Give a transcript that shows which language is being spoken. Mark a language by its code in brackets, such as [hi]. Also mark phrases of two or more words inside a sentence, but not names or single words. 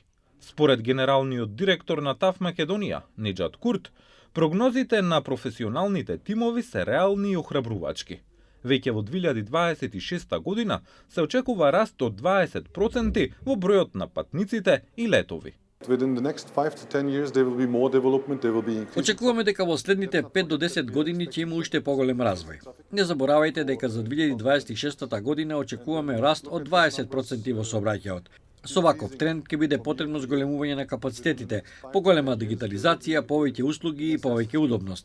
[mk] Според генералниот директор на ТАВ Македонија, Неџат Курт, прогнозите на професионалните тимови се реални и охрабрувачки. Веќе во 2026 година се очекува раст од 20% во бројот на патниците и летови. [en] within the next 5 to 10 years there will be more development, there will be increased. [mk] Очекуваме дека во следните 5 до 10 години ќе има уште поголем развој. Не заборавајте дека за 2026 година очекуваме раст од 20% во сообраќајот. Со ваков тренд ќе биде потребно зголемување на капацитетите, поголема дигитализација, повеќе услуги и повеќе удобност.